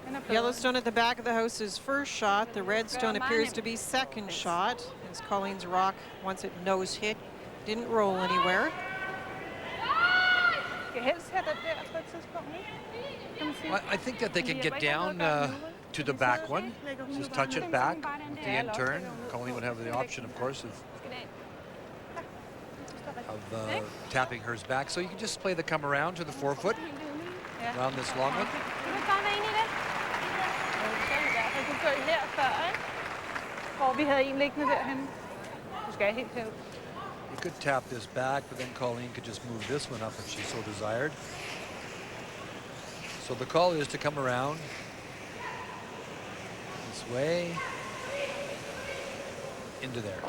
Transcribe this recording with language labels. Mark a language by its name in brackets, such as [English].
[English] Yellowstone at the back of the house is first shot. The red stone appears to be second shot. As Colleen's rock, once it nose hit, didn't roll anywhere. [Danish] Skal helst have den der på et tidspunkt, ikke? Kan man sige. [English] I think that they can get down to the back one. Just touch it back with the end turn. Colleen would have the option, of course, of tapping hers back. So you can just play the come around to the 4-foot around this long one. [Danish] Jeg kunne gøre her før, ikke? Hvor vi havde en liggende derhen. Du skal helt herud. [English] You could tap this back, but then Colleen could just move this one up if she so desired. So the call is to come around this way into there.